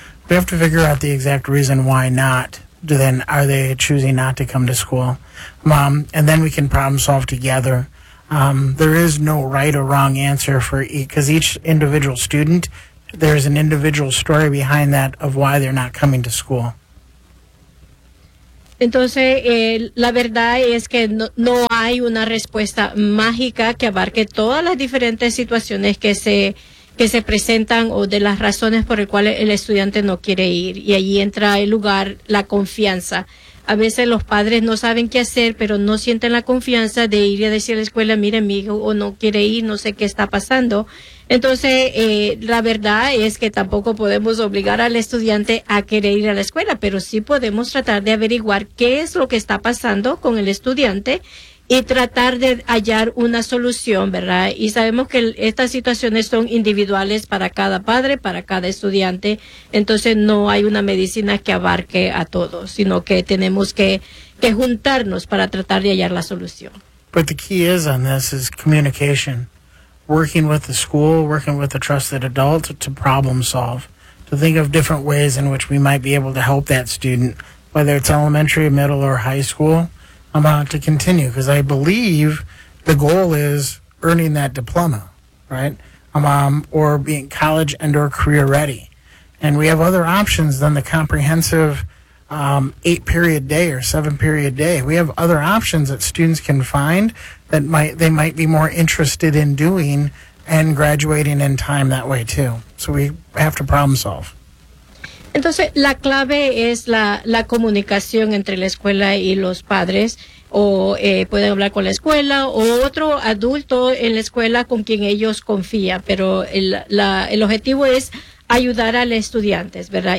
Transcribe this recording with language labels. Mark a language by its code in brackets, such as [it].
[en] We have to figure out the exact reason why not. Then are they choosing not to come to school? And then we can problem solve together. There is no right or wrong answer for because each individual student, there is an individual story behind that of why they're not coming to school. [es] Entonces, la verdad es que no hay una respuesta mágica que abarque todas las diferentes situaciones que se presentan o de las razones por las cuales el estudiante no quiere ir. Y ahí entra el lugar, la confianza. A veces los padres no saben qué hacer, pero no sienten la confianza de ir a decir a la escuela, mire, mi hijo o no quiere ir, no sé qué está pasando. Entonces, la verdad es que tampoco podemos obligar al estudiante a querer ir a la escuela, pero sí podemos tratar de averiguar qué es lo que está pasando con el estudiante y tratar de hallar una solución, ¿verdad? Y sabemos que estas situaciones son individuales para cada padre, para cada estudiante. Entonces, no hay una medicina que abarque a todos, sino que tenemos que juntarnos para tratar de hallar la solución. [en] But the key is on this is communication. Working with the school, working with a trusted adult to problem solve, to think of different ways in which we might be able to help that student, whether it's elementary, middle, or high school, to continue. Because I believe the goal is earning that diploma, right? Or being college and or career ready. And we have other options than the comprehensive 8-period day or 7-period day. We have other options that students can find that they might be more interested in doing and graduating in time that way too. So we have to problem solve. [es] Entonces, la clave es la comunicación entre la escuela y los padres, o pueden hablar con la escuela o otro adulto en la escuela con quien ellos confían, pero el objetivo es ayudar a los estudiantes, ¿verdad?